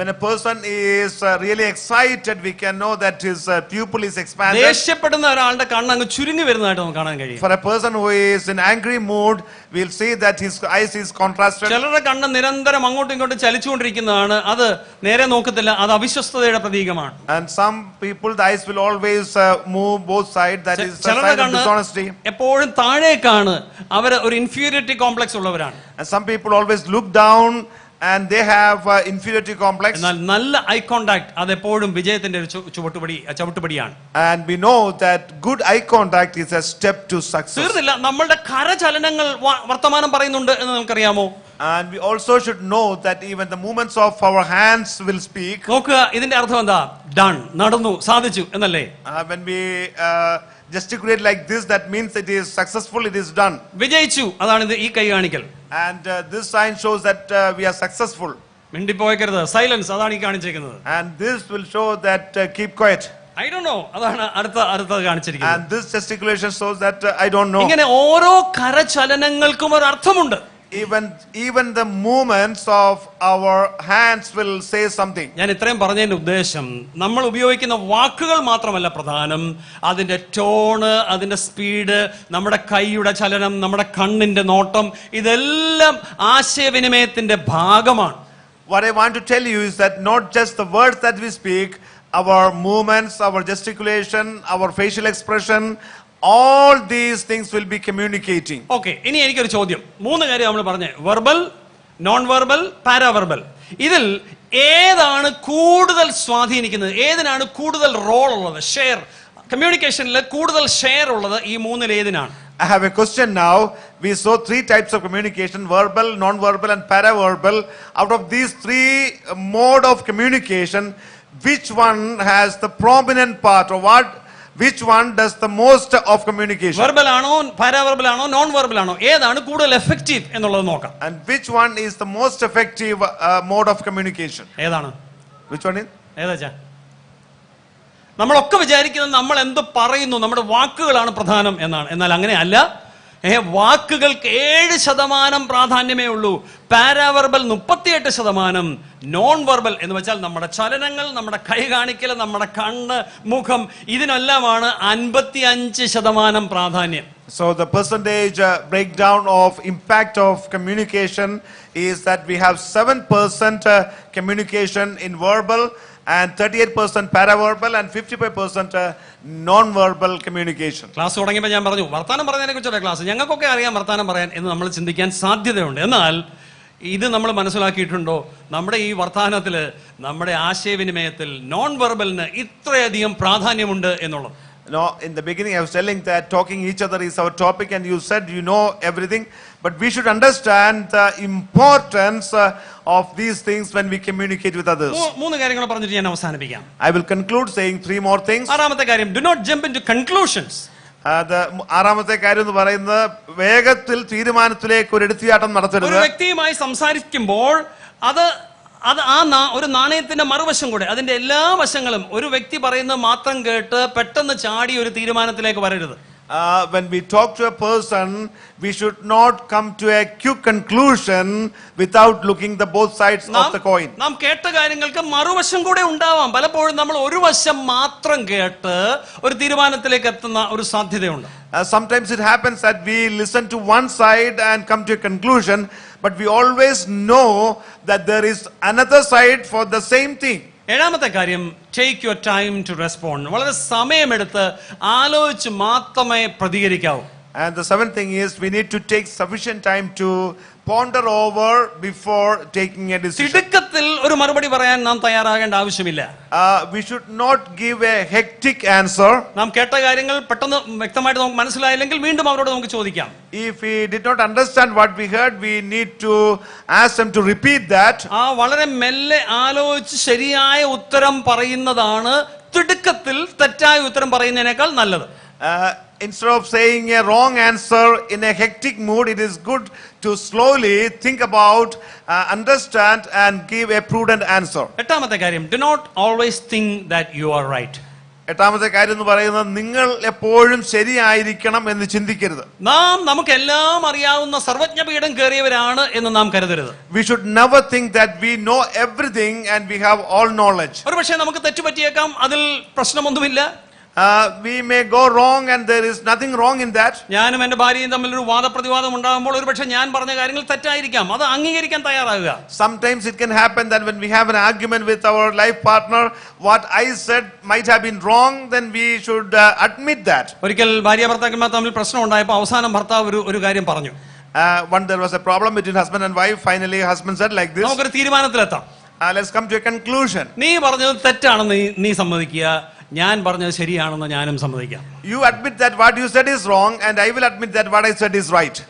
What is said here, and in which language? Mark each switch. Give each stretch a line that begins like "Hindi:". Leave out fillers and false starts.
English: When a person is really excited, we can know that his pupil is expanded.
Malayalam: ദേഷ്യപ്പെടുന്ന ഒരാളുടെ കണ്ണ് അങ്ങ് ചുരുങ്ങി വരുന്നതായിട്ട് നമുക്ക് കാണാൻ കഴിയും.
English: For a person who is in angry mood, we'll see that his eyes is contrasted.
Malayalam: ചിലരുടെ കണ്ണ് നിരന്തരം അങ്ങോട്ടും ഇങ്ങോട്ടും ചലിച്ചുകൊണ്ടിരിക്കുന്നതാണ്. അത് നേരെ നോക്കത്തില്ല, അത് അവിശ്വസ്തതയുടെ പ്രതീകമാണ്.
English: And some people, the eyes will always move both sides. That is the sign of dishonesty.
Malayalam: എപ്പോഴും താഴേക്കാണ്. അവർ ഒരു ഇൻഫീരിയോറിറ്റി കോംപ്ലക്സ് ഉള്ളവരാണ്.
English: And some people always look down and they have inferiority complex.
Malayalam: എന്നാൽ നല്ല ഐ കോണ്ടാക്ട് അത് എപ്പോഴും വിജയത്തിന്റെ ഒരു ചവിട്ടുപടിയാണ്.
English: And we know that good eye contact is a step to success.
Malayalam: തീർന്നില്ല, നമ്മളുടെ കരചലനങ്ങൾ വർത്തമാനം പറയുന്നുണ്ട് എന്ന് നമുക്കറിയാമോ?
English: And we also should know that even the movements of our hands will speak.
Malayalam: നോക്കുക, ഇതിന്റെ അർത്ഥം എന്താ? ഡൺ, നടന്നു, സാധിച്ചു എന്നല്ലേ?
English: When we gesticulate like this, that means it is successful, it is done.
Malayalam: വിജയിച്ചു, അതാണ് ഈ കൈ കാണിക്കൽ.
English: And this sign shows that we are successful.
Malayalam: മിണ്ടിപ്പോയക്കരുത്, silence, അതാണ് ഈ കാണിച്ചിരിക്കുന്നത്.
English: And this will show that keep quiet. I don't know,
Malayalam: അതാണ് അടുത്തത് കാണിച്ചിരിക്കുന്നത്.
English: And this gesticulation shows that I don't know.
Malayalam: ഇങ്ങനെ ഓരോ കരചലനങ്ങൾക്കും ഒരു അർത്ഥമുണ്ട്.
English: Even the movements of our hands will say something.
Malayalam: ഞാൻ ഇത്രയും പറഞ്ഞതിന്റെ ഉദ്ദേശം, നമ്മൾ ഉപയോഗിക്കുന്ന വാക്കുകൾ മാത്രമല്ല പ്രധാനം, അതിന്റെ ടോണ്, അതിന്റെ സ്പീഡ്, നമ്മുടെ കൈയുടെ ചലനം, നമ്മുടെ കണ്ണിന്റെ നോട്ടം, ഇതെല്ലാം ആശയവിനിമയത്തിന്റെ ഭാഗമാണ്.
English: What I want to tell you is that not just the words that we speak, our movements, our gesticulation, our facial expression, all these things will be communicating.
Malayalam: Okay, ഇനി എനിക്കൊരു ചോദ്യം. 3 കാര്യം നമ്മൾ പറഞ്ഞേ: വെർബൽ, നോൺ വെർബൽ, പാരാവെർബൽ. ഇതിൽ ഏതാണ് കൂടുതൽ സ്വാധീനിക്കുന്നത്? ഏതിനാണ് കൂടുതൽ റോൾ ഉള്ളത്? ഷെയർ, കമ്മ്യൂണിക്കേഷനിൽ കൂടുതൽ ഷെയർ ഉള്ളത് ഈ 3-ൽ ഏതിനാണ്?
English: I have a question now. We saw 3 types of communication: verbal, non-verbal and paraverbal. Out of these 3 mode of communication, which one has the prominent part, or which one does the most of communication?
Malayalam: Verbal ആണോ, പാരാവെർബൽ ആണോ, non verbal ആണോ? ഏതാണ് കൂടുതൽ effective എന്നുള്ളത് നോക്കാം.
English: And which one is the most effective mode of communication?
Malayalam: ഏതാണ്?
English: Which one is?
Malayalam: ഏതാ? നമ്മളൊക്കെ വിചാരിക്കുന്നത് നമ്മൾ എന്ത് പറയുന്നു, നമ്മുടെ വാക്കുകളാണ് പ്രധാനം എന്നാണ്. എന്നാൽ അങ്ങനെയല്ല. വാക്കുകൾക്ക് 7% പ്രാധാന്യമേ ഉള്ളൂ. പാരാവെർബൽ 38%. നോൺ വെർബൽ എന്ന് വെച്ചാൽ നമ്മുടെ ചലനങ്ങൾ, നമ്മുടെ കൈ കാണിക്കൽ, നമ്മുടെ കണ്ണ്, മുഖം, ഇതിനെല്ലാമാണ് 55% പ്രാധാന്യം.
English: So the percentage breakdown of impact of communication is that we have 7% communication in verbal, and 38% paraverbal, and 55% non-verbal communication.
Malayalam: Class തുടങ്ങിയപ്പോൾ ഞാൻ പറഞ്ഞു, വർത്താനം പറയുന്നതിനെ കുറിച്ചുള്ള ക്ലാസ്. ഞങ്ങൾക്കൊക്കെ അറിയാം വർത്താനം പറയാൻ എന്ന് നമ്മൾ ചിന്തിക്കാൻ സാധ്യതയുണ്ട്. എന്നാൽ ഇത് നമ്മൾ മനസ്സിലാക്കിയിട്ടുണ്ടോ? നമ്മുടെ ഈ വർത്താനത്തിൽ, നമ്മുടെ ആശയവിനിമയത്തിൽ നോൺ വെർബലിന് ഇത്രയധികം പ്രാധാന്യമുണ്ട് എന്നുള്ളത്.
English: No, in the beginning I was telling that talking each other is our topic, and you said you know everything, but we should understand the importance of these things when we communicate with others.
Malayalam: 3 കാര്യങ്ങൾ പറഞ്ഞിട്ട് ഞാൻ അവസാനിപ്പിക്കാം.
English: I will conclude saying 3 more things.
Malayalam: 6ാമത്തെ കാര്യം,
English: do not jump into conclusions.
Malayalam: ആറാമത്തെ കാര്യം എന്ന് പറയുന്നത് വേഗത്തിൽ തീരുമാനത്തിലേക്ക് ഒരു എടുത്തിയാട്ടം നടത്തരുത്. ഒരു വ്യക്തിയുമായി സംസാരിക്കുമ്പോൾ അത് ഒരു നാണയത്തിന്റെ മറുവശം കൂടെ, അതിന്റെ എല്ലാ വശങ്ങളും, ഒരു വ്യക്തി പറയുന്നത് മാത്രം കേട്ട് പെട്ടെന്ന് ചാടി ഒരു തീരുമാനത്തിലേക്ക് വരരുത്.
English: When we talk to a person, we should not come to a quick conclusion without looking the both sides of the coin.
Malayalam: നാം കേട്ട കാര്യങ്ങൾക്ക് മറുവശം കൂടെ ഉണ്ടാവാം. പലപ്പോഴും നമ്മൾ ഒരു വശം മാത്രം കേട്ട് ഒരു തീരുമാനത്തിലേക്ക് എത്തുന്ന ഒരു സാധ്യതയുണ്ട്.
English: Sometimes it happens that we listen to one side and come to a conclusion, but we always know that there is another side for the same thing.
Malayalam: 7ാമത്തെ കാര്യം,
English: Take your time to respond.
Malayalam: വളരെ സമയമെടുത്ത് ആലോചിച്ച് മാത്രമേ പ്രതികരിക്കാവൂ.
English: And the 7th thing is we need to take sufficient time to ponder over before taking a decision.
Malayalam: തിടുക്കത്തിൽ ഒരു മറുപടി പറയാൻ നാം തയ്യാറാകേണ്ട ആവശ്യമില്ല.
English: We should not give a hectic answer.
Malayalam: നാം കേട്ട കാര്യങ്ങൾ പെട്ടെന്ന് വ്യക്തമായിട്ട് നമുക്ക് മനസ്സിലായില്ലെങ്കിൽ വീണ്ടും അവരോട് നമുക്ക് ചോദിക്കാം.
English: If we did not understand what we heard, we need to ask them to repeat that.
Malayalam: വളരെ മെല്ലെ ആലോചിച്ച് ശരിയായ ഉത്തരം പറയുന്നതാണ് തിടുക്കത്തിൽ തെറ്റായ ഉത്തരം പറയുന്നതിനേക്കാൾ നല്ലത്.
English: Instead of saying a wrong answer in a hectic mood, it is good to slowly think about, understand and give a prudent answer.
Malayalam: 8ാമത്തെ കാര്യം,
English: do not always think that you are right.
Malayalam: 8ാമത്തെ കാര്യം എന്ന് പറയുന്നത് നിങ്ങൾ എപ്പോഴും ശരിയായിരിക്കണം എന്ന് ചിന്തിക്കരുത്. നമുക്കെല്ലാം അറിയാവുന്ന സർവജ്ഞപീഠം കയറിയവരാണ് എന്ന് നാം കരുതരുത്.
English: We should never think that we know everything and we have all knowledge.
Malayalam: ഒരുപക്ഷേ നമുക്ക് തെറ്റുപറ്റിയേക്കാം, അതിൽ പ്രശ്നമൊന്നുമില്ല.
English: We may go wrong and there is nothing wrong in that.
Malayalam: ഞാനും എന്റെ ഭാര്യയും തമ്മിൽ ഒരു വാദപ്രതിവാദം ഉണ്ടാകുമ്പോൾ ഒരുപക്ഷെ ഞാൻ പറഞ്ഞ കാര്യങ്ങൾ തെറ്റായിരിക്കാം, അത് അംഗീകരിക്കാൻ തയ്യാറാകുക.
English: Sometimes it can happen that when we have an argument with our life partner, what I said might have been wrong, then we should admit that.
Malayalam: ഒരിക്കൽ ഭാര്യ ഭർത്താക്കന്മാർ തമ്മിൽ പ്രശ്നം ഉണ്ടായപ്പോൾ അവസാനം ഭർത്താവ് ഒരു കാര്യം പറഞ്ഞു.
English: When there was a problem between husband and wife, finally husband said like this.
Malayalam: നമുക്കൊരു തീരുമാനത്തിലെത്താം.
English: Let's come to a conclusion.
Malayalam: നീ പറഞ്ഞത് തെറ്റാണെന്ന് നീ സമ്മതിക്കുക, ഞാൻ പറഞ്ഞത് ശരിയാണെന്ന് ഞാനും സമ്മതിക്കാം.
English: You admit that what you said is wrong and I will admit that what I said is right.